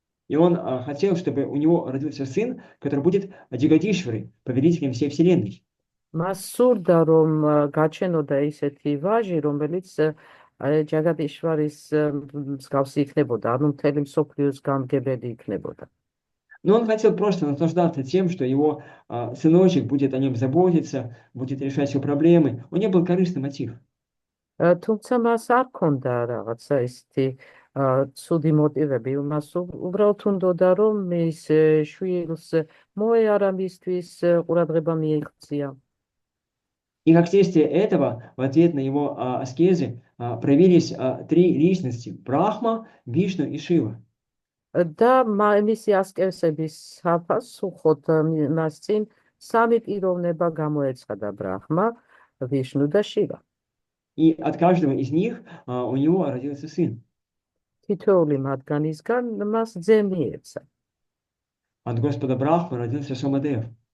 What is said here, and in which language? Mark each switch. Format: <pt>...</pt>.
<ru>И он хотел, чтобы у него родился сын, который будет Джигадишварой, повелителем всей вселенной.</ru> <ka>მას სურდა, რომ გაჩენოდა ისეთი ვაჟი, რომელიც ჯაგადიშვარის მსგავსი იქნებოდა, ანუ მთელი მსოფლიოს გამგებელი იქნებოდა.</ka> <ru>Но он хотел просто наслаждаться тем, что его сыночек будет о нем заботиться, будет решать все проблемы. У него был корыстный мотив.</ru> <ka>თუმცა მას არ ჰქონდა რაღაცა ისეთი ცუდი მოტივები, მას უბრალოდ უნდოდა, რომ მის შვილს მოეარა მისთვის ყურადღება მიექცია.</ka> <ru>И как следствие этого, в ответ на его аскезы, проявились три личности: Брахма, Вишну и Шива.</ru> <ka>და მისი ასკესების საფასუხოდ მას წინ სამი პიროვნება გამოეცხადა: ბრაჰმა, ვიშნუ და შივა.</ka> <ru>И от каждого из них у него родился сын.</ru> <ka>თითოეული მათგანისგან მას ძე მიეცა.</ka> <ru>От Господа Брахмы родился Сомадев.</ru>